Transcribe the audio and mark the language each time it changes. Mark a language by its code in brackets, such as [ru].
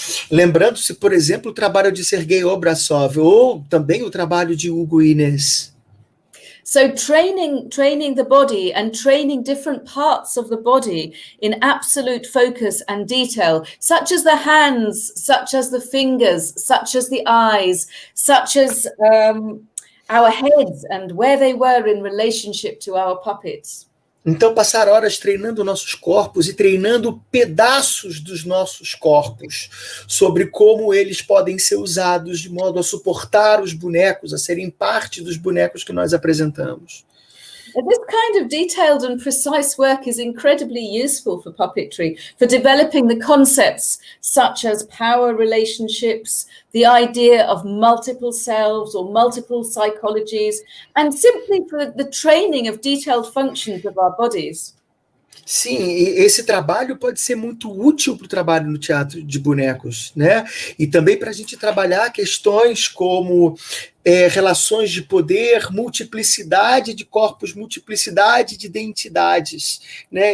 [pt] Lembrando-se, por exemplo, o trabalho de Sergei Obraztsov, ou também o trabalho de Hugo e Inés. [en] So training the body and training different parts of the body in absolute focus and detail, such as the hands, such as the fingers, such as the eyes, such as our heads and where they were in relationship to our puppets. [pt] Então, passar horas treinando nossos corpos e treinando pedaços dos nossos corpos sobre como eles podem ser usados de modo a suportar os bonecos, a serem parte dos bonecos que nós apresentamos. [en] This kind of detailed and precise work is incredibly useful for puppetry, for developing the concepts such as power relationships, the idea of multiple selves or multiple psychologies, and simply for the training of detailed functions of our bodies. [pt] Sim, esse trabalho pode ser muito útil para o trabalho no teatro de bonecos, né? E também para a gente trabalhar questões como relações de poder, multiplicidade de corpos, multiplicidade de identidades, né?